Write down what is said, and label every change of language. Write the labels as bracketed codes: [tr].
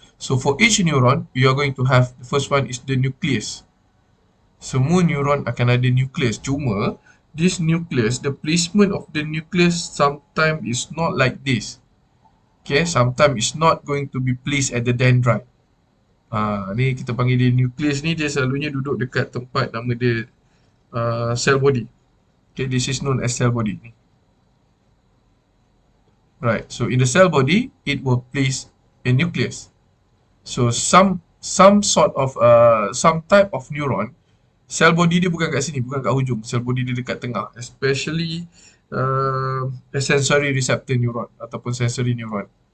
[en] So for each neuron, we are going to have, the first one is the nucleus. [ms] Semua neuron akan ada nucleus. Cuma [en] this nucleus, the placement of the nucleus sometimes is not like this. Okay, sometimes it's not going to be placed at the dendrite. [ms] Ni kita panggil dia nucleus ni, dia selalunya duduk dekat tempat nama dia cell body. [en] Okay, this is known as cell body ni. Right, so in the cell body, it will place a nucleus. So some sort of some type of neuron, cell body [ms] dia bukan kat sini, bukan kat hujung. [en] Cell body [ms] dia dekat tengah, [en] especially a sensory receptor neuron ataupun sensory neuron.